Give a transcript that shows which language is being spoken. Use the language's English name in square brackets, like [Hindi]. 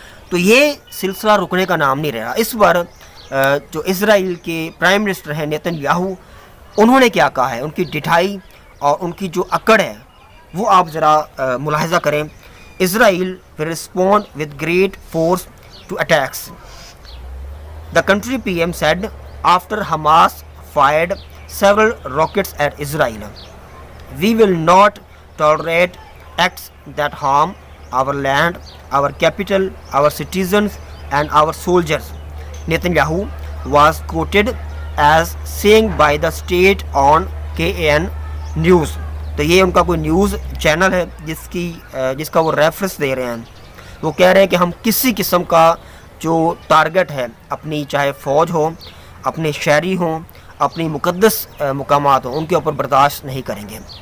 [Hindi] तो ये सिलसिला रुकने का नाम नहीं रहा। इस बार जो इज़राइल के प्राइम मिनिस्टर हैं नेतन्याहू, उन्होंने क्या कहा है, उनकी डिठाई और उनकी जो अकड़ है वो आप ज़रा मुलाहिज़ा करें। [English] Israel will respond with great force to attacks, the country PM said after Hamas fired several rockets at Israel. We will not tolerate acts that harm our land, our capital, our citizens and our soldiers. Netanyahu was quoted as saying by the state on KN News. [Hindi] तो ये उनका कोई news channel है जिसका वो reference दे रहे हैं। वो कह रहे हैं कि हम किसी किस्म का जो टारगेट है, अपनी चाहे फ़ौज हो, अपने शहरी हों, अपनी मुक़द्दस मुकामात हों, उनके ऊपर बर्दाश्त नहीं करेंगे।